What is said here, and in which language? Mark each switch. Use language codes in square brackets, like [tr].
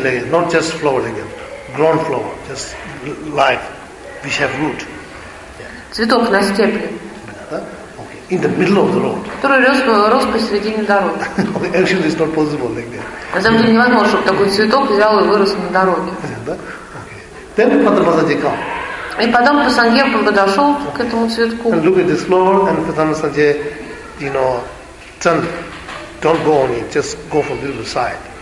[en] Not just flower again, grown flower, just life, which have root. [ru] Цветок на стебле. [en] In the middle of the road. [ru] Который рос посередине дороги. [en] Actually, it's not possible like that. [ru] На самом деле невозможно, чтобы такой цветок взял и вырос на дороге. [en] Then Пандавасанджи came. [ru] И потом Пандавасанджи подошел к этому цветку. [en] And look at this flower, and Пандавасанджи, you know, turn, don't go on it, just go from the other side.